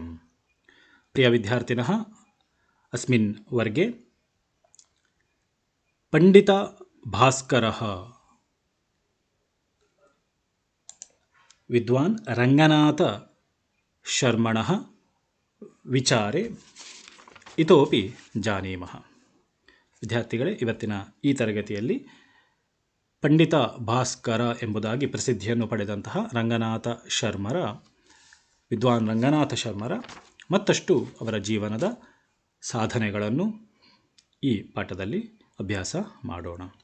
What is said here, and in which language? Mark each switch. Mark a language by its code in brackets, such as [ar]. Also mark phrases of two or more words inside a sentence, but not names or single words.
[sa] प्रियविद्यार्थिनः अस्मिन् वर्गे पण्डितभास्करः विद्वान् रङ्गनाथशर्मणः विचारे इतोपि जानीमः। [kn] ವಿದ್ಯಾರ್ಥಿಗಳೇ, ಇವತ್ತಿನ ಈ ತರಗತಿಯಲ್ಲಿ ಪಂಡಿತ ಭಾಸ್ಕರ ಎಂಬುದಾಗಿ ಪ್ರಸಿದ್ಧಿಯನ್ನು ಪಡೆದಂತಹ ವಿದ್ವಾನ್ ರಂಗನಾಥ ಶರ್ಮರ ಮತ್ತಷ್ಟು ಅವರ ಜೀವನದ ಸಾಧನೆಗಳನ್ನು ಈ ಪಾಠದಲ್ಲಿ ಅಭ್ಯಾಸ ಮಾಡೋಣ.